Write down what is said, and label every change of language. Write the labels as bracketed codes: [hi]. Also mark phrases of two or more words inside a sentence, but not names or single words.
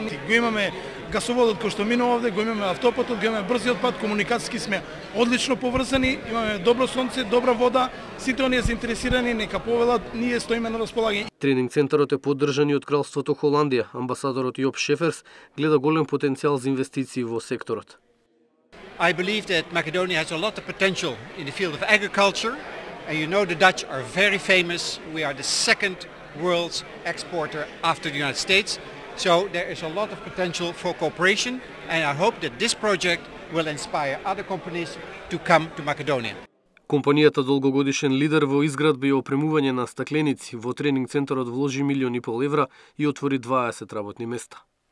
[mk] Го имаме гасоводот кој што минува овде, го имаме автопатот, го имаме брзиот пат, комуникациски сме одлично поврзани, имаме добро сонце, добра вода, сите оние заинтересирани нека повелат, ние стоиме на располагање. Тренинг центарот е поддржан и од Кралството Холандија. Амбасадорот Јоп Шеферс гледа голем потенцијал за инвестиции во секторот. [en] I believe that Macedonia has a lot of potential in the field of agriculture, and you know the Dutch are very famous. We are the second world's exporter after the United States, so there is a lot of potential for cooperation, and I hope that this project will inspire other companies to come to Macedonia. [mk] Компанијата долгогодишен лидер во изградба и опремување на стакленици во тренинг центарот вложи 1,5 милиони евра и отвори 20 работни места.